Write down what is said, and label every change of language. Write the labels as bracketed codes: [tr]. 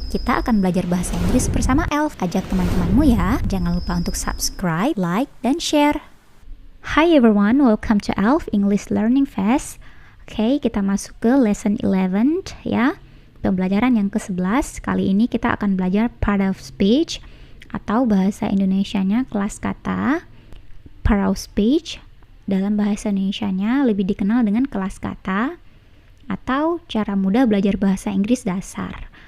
[id] Kita akan belajar bahasa Inggris bersama ELF. Ajak teman-temanmu ya. Jangan lupa untuk subscribe, like, dan share. [en] Hi everyone, welcome to ELF English Learning Fest. [id] Oke, kita masuk ke lesson 11 ya. Pembelajaran yang ke-11. Kali ini kita akan belajar part of speech atau bahasa Indonesianya kelas kata. Part of speech dalam bahasa Indonesianya lebih dikenal dengan kelas kata atau cara mudah belajar bahasa Inggris dasar.